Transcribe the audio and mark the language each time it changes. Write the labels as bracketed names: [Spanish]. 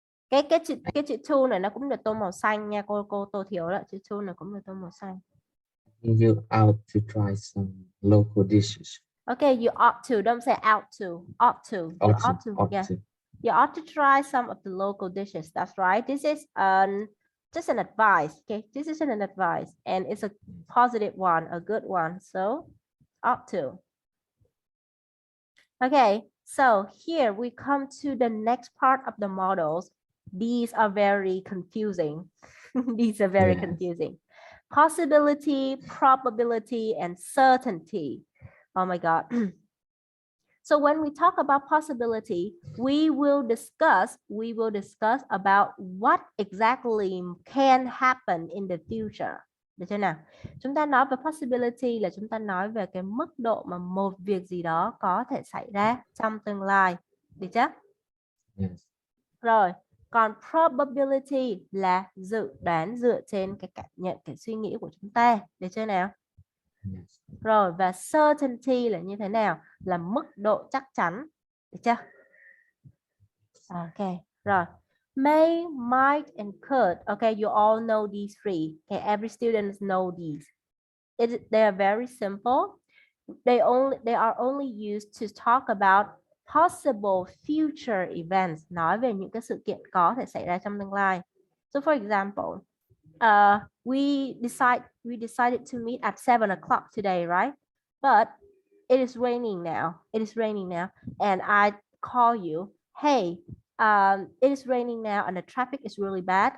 [Vietnamese] Cái chữ to này nó cũng là tô màu xanh nha, cô tô thiếu là chữ to này cũng là tô màu xanh. [English] You out to try some local dishes. Okay, you ought to, don't say out to, ought to. You ought to, yeah. You ought to try some of the local dishes. That's right. This is just an advice. Okay, this is an advice and it's a positive one, a good one. So ought to. Okay, so here we come to the next part of the models. These are very confusing. These are very confusing. Possibility, probability, and certainty. Oh my God. So when we talk about possibility, we will discuss about what exactly can happen in the future. [Vietnamese] Được chưa nào? Chúng ta nói về possibility là chúng ta nói về cái mức độ mà một việc gì đó có thể xảy ra trong tương lai. Được chưa? [English] Yes. [Vietnamese] Rồi, còn probability là dự đoán dựa trên cái cảm nhận, cái suy nghĩ của chúng ta. Được chưa nào? [English] Yes. [Vietnamese] Rồi, và certainty là như thế nào? Là mức độ chắc chắn. Được chưa? Ok, rồi. [English] May, might, and could. Okay, you all know these three. Okay, every student know these. They are very simple. They are only used to talk about possible future events. [Vietnamese] Nói về những cái sự kiện có thể xảy ra trong tương lai. [English] So for example, we decided to meet at 7 o'clock today, right? But it is raining now. It is raining now, and I call you. Hey, it is raining now, and the traffic is really bad.